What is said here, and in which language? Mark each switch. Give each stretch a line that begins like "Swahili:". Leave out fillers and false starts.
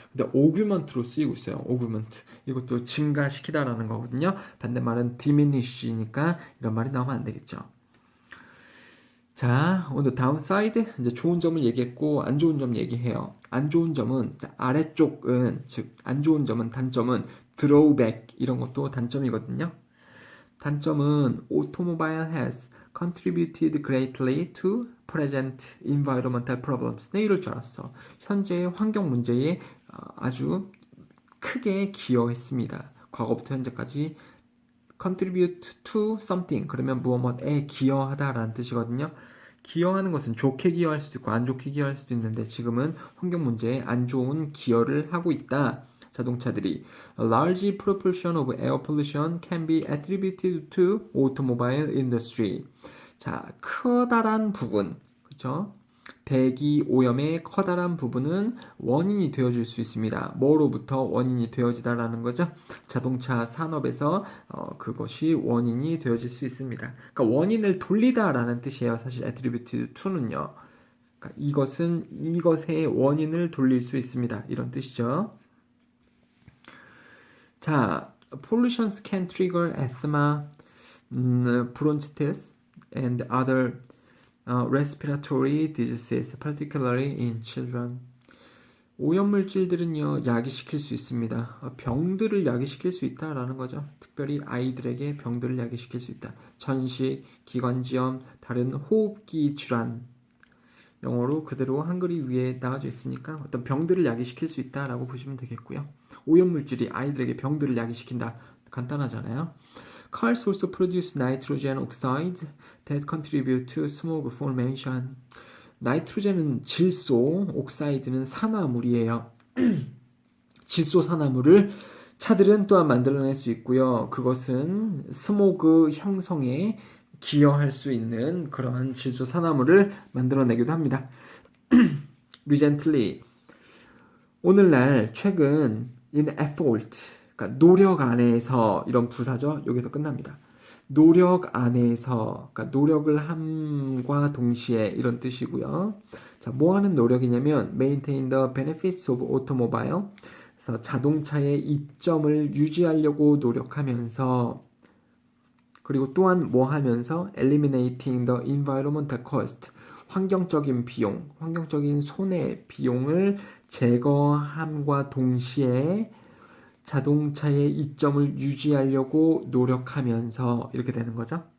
Korean: 근데 augment로 쓰이고 있어요. augment 이것도 증가시키다라는 거거든요. 반대말은 diminish니까 이런 말이 나오면 안 되겠죠. 자, 오늘 다운사이드 이제 좋은 점을 얘기했고 안 좋은 점 얘기해요. 안 좋은 점은 아래쪽은 즉 안 좋은 점은 단점은 드로우백 이런 것도 단점이거든요.
English: 단점은 automobile has contributed greatly to present environmental problems.
Korean: 내 이럴 줄 알았어. 현재의 환경 문제에 아주 크게 기여했습니다. 과거부터 현재까지
English: contribute to something
Korean: 그러면 무엇에 기여하다라는 뜻이거든요. 기여하는 것은 좋게 기여할 수도 있고 안 좋게 기여할 수도 있는데 지금은 환경 문제에 안 좋은 기여를 하고 있다.
English: 자동차들이 A large proportion of air pollution can be attributed to automobile industry.
Korean: 자, 커다란 부분, 그렇죠? 대기 오염의 커다란 부분은 원인이 되어질 수 있습니다. 뭐로부터 원인이 되어지다라는 거죠? 자동차 산업에서 그것이 원인이 되어질 수 있습니다. 그러니까 원인을 돌리다라는 뜻이에요. 사실 attributed to는요. 그러니까 이것은 이것의 원인을 돌릴 수 있습니다. 이런 뜻이죠.
English: 자, pollutions can trigger asthma, bronchitis, and other respiratory diseases, particularly in children.
Korean: 오염물질들은요, 야기시킬 수 있습니다. 병들을 야기시킬 수 있다라는 거죠. 특별히 아이들에게 병들을 야기시킬 수 있다. 전식, 기관지염, 다른 호흡기 질환. 영어로 그대로 한글이 위에 나와져 있으니까 어떤 병들을 야기시킬 수 있다라고 보시면 되겠고요. 오염물질이 아이들에게 병들을 야기시킨다. 간단하잖아요.
English: Cars also produce nitrogen oxides that contribute to smoke formation.
Korean: 나이트로젠은 질소, 옥사이드는 산화물이에요. 질소 산화물을 차들은 또한 만들어낼 수 있고요. 그것은 스모그 형성에 기여할 수 있는 그러한 질소 산화물을 만들어내기도 합니다. Recently, 오늘날 최근 in effort, 그러니까 노력 안에서 이런 부사죠. 여기서 끝납니다. 노력 안에서, 그러니까 노력을 함과 동시에 이런 뜻이고요. 자, 뭐 하는 노력이냐면
English: maintain the benefits of automobile.
Korean: 그래서 자동차의 이점을 유지하려고 노력하면서 그리고 또한 뭐 하면서
English: eliminating the environmental cost.
Korean: 환경적인 비용, 환경적인 손해 비용을 제거함과 동시에 자동차의 이점을 유지하려고 노력하면서 이렇게 되는 거죠.